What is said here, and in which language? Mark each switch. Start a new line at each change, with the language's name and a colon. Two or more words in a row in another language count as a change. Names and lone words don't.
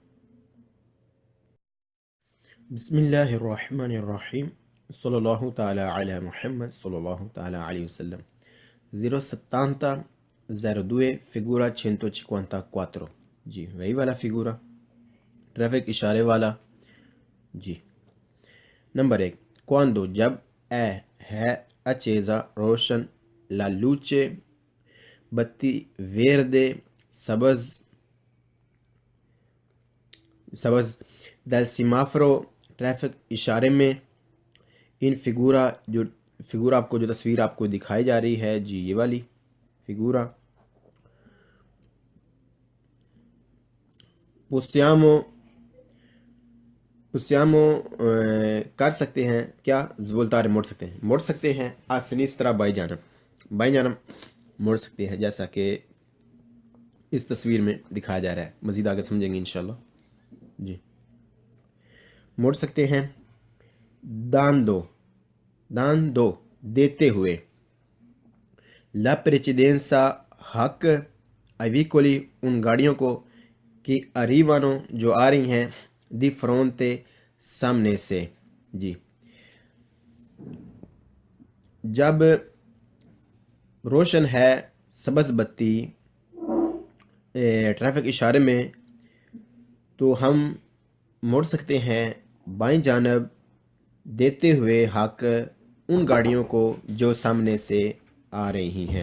Arabic: بسم اللہ الرحمن الرحیم، صلی اللہ تعالی علی محمد صلی اللہ تعالی علیہ وسلم۔
Urdu: 057 02 figura 154. جی وہی والا فigura ٹریفک اشارے والا. جی نمبر 1 quando جب ہے accesa روشن
Italian: la luce
Urdu: بتی verde سبز
Italian: del semaforo
Urdu: ٹریفک اشارے میں
Italian: in figura
Urdu: جو فگورا آپ کو جو تصویر آپ کو دکھائی جا رہی ہے جی یہ والی فگورا possiamo کر سکتے ہیں کیا voltare موڑ سکتے ہیں
Italian: a sinistra
Urdu: بائیں جانب موڑ سکتے ہیں جیسا کہ اس تصویر میں دکھایا جا رہا ہے. مزید آگے سمجھیں گے انشاءاللہ. جی موڑ سکتے ہیں. dando دیتے ہوئے.
Italian: la precedenza
Urdu: حق
Italian: ai veicoli
Urdu: ان گاڑیوں کو کہ arrivano جو آ رہی ہیں
Italian: di fronte
Urdu: سامنے سے. جی جب روشن ہے سبز بتی ٹریفک اشارے میں تو ہم موڑ سکتے ہیں بائیں جانب دیتے ہوئے حق ان گاڑیوں کو جو سامنے سے آ رہی ہیں.